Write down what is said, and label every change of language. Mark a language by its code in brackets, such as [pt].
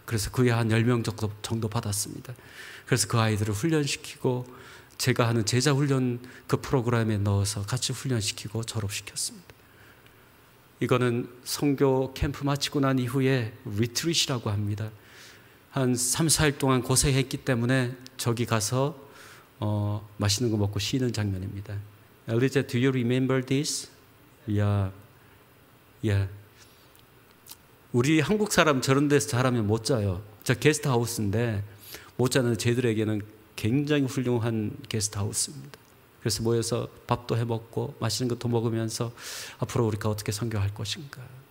[ko] 그래서 그에 한 10명 정도 받았습니다. 그래서 그 아이들을 훈련시키고 제가 하는 제자훈련 그 프로그램에 넣어서 같이 훈련시키고 졸업시켰습니다. 이거는 선교 캠프 마치고 난 이후에 리트릿이라고 합니다. 한 3, 4일 동안 고생했기 때문에 저기 가서 맛있는 거 먹고 쉬는 장면입니다. [en] Eliza, do you remember this? Yeah. [ko] 우리 한국 사람 저런 데서 자라면 못 자요. 저 게스트하우스인데 못 자는 쟤들에게는 굉장히 훌륭한 게스트하우스입니다. 그래서 모여서 밥도 해 먹고 맛있는 것도 먹으면서 앞으로 우리가 어떻게 선교할 것인가.